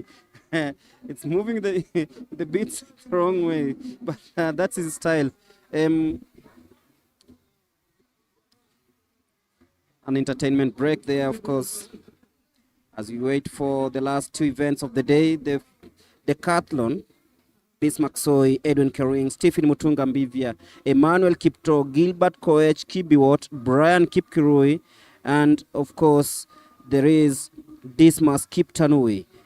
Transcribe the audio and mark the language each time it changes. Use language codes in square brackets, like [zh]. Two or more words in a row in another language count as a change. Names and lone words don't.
[en] It's moving the beats the wrong way, but that's his style. An entertainment break there, of course, as we wait for the last two events of the day. The Decathlon, Bismarck Soy, Edwin Kering, Stephen Mutunga Mbivia, Emmanuel Kipto, Gilbert Koech, Kibiwot, Brian Kipkirui, and of course there is Dismas Kiptanui.